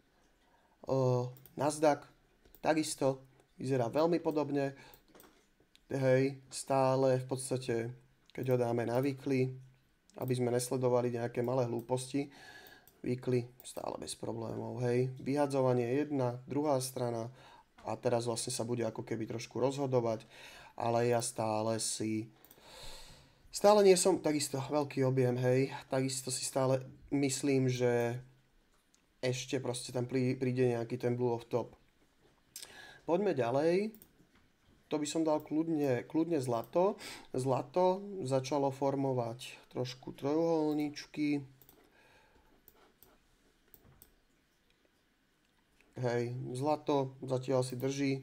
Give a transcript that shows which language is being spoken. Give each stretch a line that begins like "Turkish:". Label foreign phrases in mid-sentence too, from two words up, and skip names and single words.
Slovak: Nasdaq takisto vyzerá veľmi podobne, hej, stále v podstate, keď ho dáme na weekly, aby sme nesledovali nejaké malé hlúposti, weekly stále bez problémov, hej, vyhadzovanie jedna, druhá strana a teraz vlastne sa bude ako keby trošku rozhodovať, ale ja stále nie som takisto veľký objem, hej. Takisto si stále myslím, že ešte proste tam príde nejaký ten
English: blue of top.
Slovak: Poďme ďalej. To by som dal kľudne zlato. Zlato začalo formovať trošku trojuholníčky. Hej, zlato zatiaľ si drží.